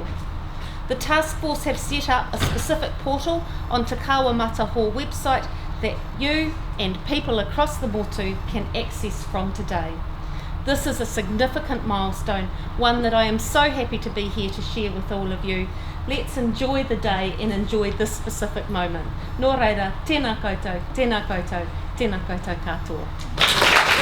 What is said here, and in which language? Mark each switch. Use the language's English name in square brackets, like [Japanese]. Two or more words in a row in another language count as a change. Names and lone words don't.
[English] The task force have set up a specific portal on Te Kawamata Hall website that you and people across the motu can access from today. This is a significant milestone, one that I am so happy to be here to share with all of you. Let's enjoy the day and enjoy this specific moment. [Māori] Nō reira, tēnā koutou, tēnā koutou, tēnā koutou katoa.